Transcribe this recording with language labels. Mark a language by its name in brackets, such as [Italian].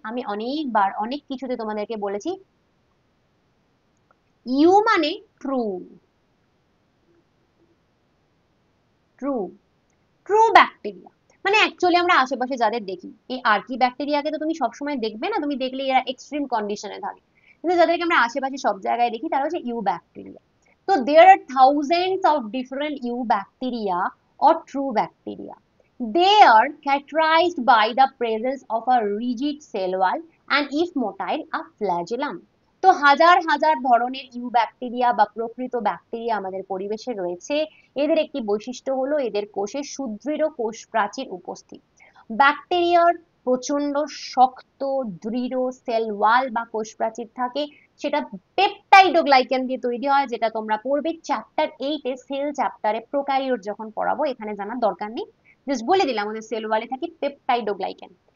[Bangla] আমি অনেকবার অনেক কিছুতে তোমাদেরকে বলেছি, ইউ মানে ট্রু, ট্রু, ট্রু ব্যাকটেরিয়া। মানে অ্যাকচুয়ালি আমরা আশেপাশে যাদের দেখি, এই আর্কি ব্যাকটেরিয়াকে তো তুমি সবসময় দেখবে না, তুমি দেখলে এরা এক্সট্রিম কন্ডিশনে থাকে, কিন্তু যাদেরকে আমরা আশেপাশে সব জায়গায় দেখি তারা হচ্ছে ইউ ব্যাকটেরিয়া। [English] তো there are thousands of different eubacteria or true bacteria. They are characterized by the presence of a rigid cell wall and, if motile, a flagellum. [Bangla] তো হাজার হাজার ধরনের ইউ ব্যাকটেরিয়া বা প্রকৃত ব্যাকটেরিয়া আমাদের পরিবেশে রয়েছে। এদের একটি বৈশিষ্ট্য হলো এদের কোষে সুদৃঢ় কোষ প্রাচীর উপস্থিত। ব্যাকটেরিয়ার প্রচন্ড শক্ত দৃঢ় সেল ওয়াল বা কোষ প্রাচীর থাকে, সেটা পেপটাইডোগ্লাইকান দিয়ে তৈরি হয়, যেটা তোমরা পড়বে চ্যাপ্টার 8 এ, সেল চ্যাপ্টারে, প্রোক্যারিওট যখন পড়াবো, এখানে জানার দরকার নেই, জাস্ট বলে দিলাম ওদের সেল ওয়ালে থাকে পেপটাইডোগ্লাইকান।